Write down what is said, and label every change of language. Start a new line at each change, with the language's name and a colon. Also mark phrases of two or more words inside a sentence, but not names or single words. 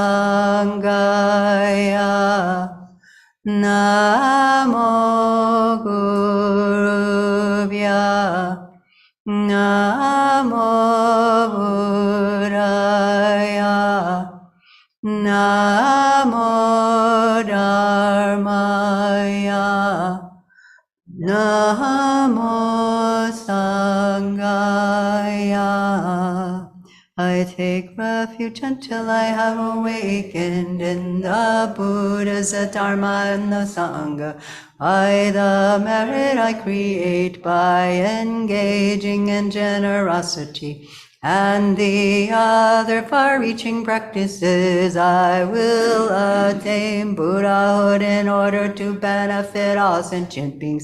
Sanskrit: Sanghaya, Namo Gurubhya, Namo Buddhaya, Namo Dharmaya, Namo Sanghaya.
English: I take refuge until I have awakened in the Buddhas, the Dharma, and the Sangha. By the merit I create by engaging in generosity and the other far-reaching practices, I will attain Buddhahood in order to benefit all sentient beings.